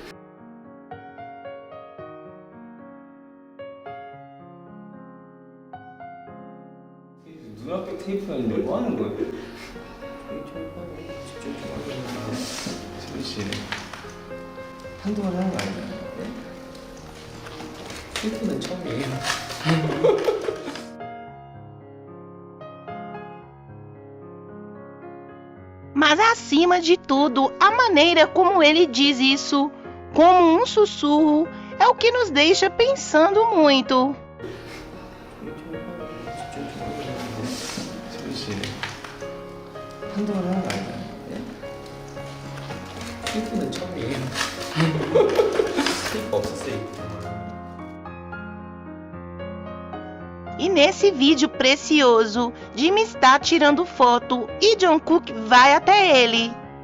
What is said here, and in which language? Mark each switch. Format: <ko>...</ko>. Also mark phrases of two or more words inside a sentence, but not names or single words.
<ko>눈앞에 테이프가 있는데 뭐 하는 거예요? 집중 좀 하세요. 지민 씨. 한동안 하는 거 아니에요? 네? 테이프는 처음이에요.</ko> <pt>Mas acima de tudo, a maneira como ele diz isso, como um sussurro, é o que nos deixa pensando muito.</pt> <ko>지민 씨. 한동안 하는 거 아니에요? 네? 테이프는 처음이에요. 수가 없었으니까.</ko> <pt>E nesse vídeo precioso, Jimmy está tirando foto e Jungkook vai até ele.</pt>